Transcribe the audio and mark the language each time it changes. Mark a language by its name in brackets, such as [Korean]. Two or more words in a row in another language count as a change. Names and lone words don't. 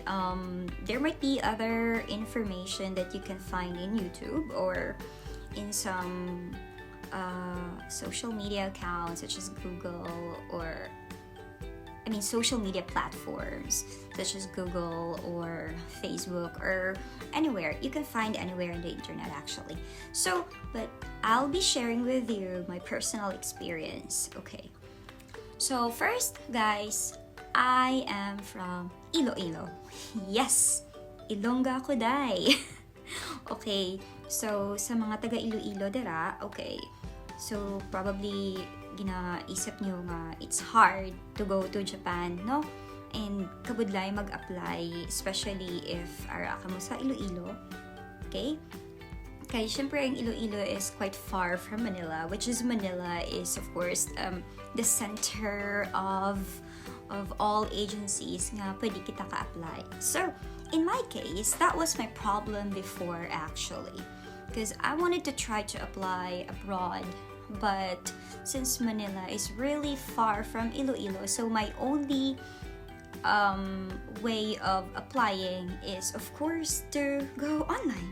[English] There might be other information that you can find in YouTube or in some social media accounts such as Google or social media platforms such as Google or Facebook or anywhere. You can find anywhere on the internet actually. So, but I'll be sharing with you my personal experience, okay? So first, guys, I am from Iloilo. [Hiligaynon] Yes, Ilongga ko day. Okay, so sa mga taga Iloilo dira, okay. [English] So probably [Hiligaynon] ginaisip nyo nga [English] it's hard to go to Japan, no? [Hiligaynon] And kabudlay mag-apply, [English] especially if [Hiligaynon] ara ka mo sa Iloilo. [English] Okay? [Hiligaynon] Kaya syempre ang [English] Iloilo is quite far from Manila, which is Manila is of course the center of all agencies [Hiligaynon] nga pwede kita ka-apply. [English] So, in my case, that was my problem before actually. Because I wanted to try to apply abroad, but since Manila is really far from Iloilo, so my only way of applying is of course to go online.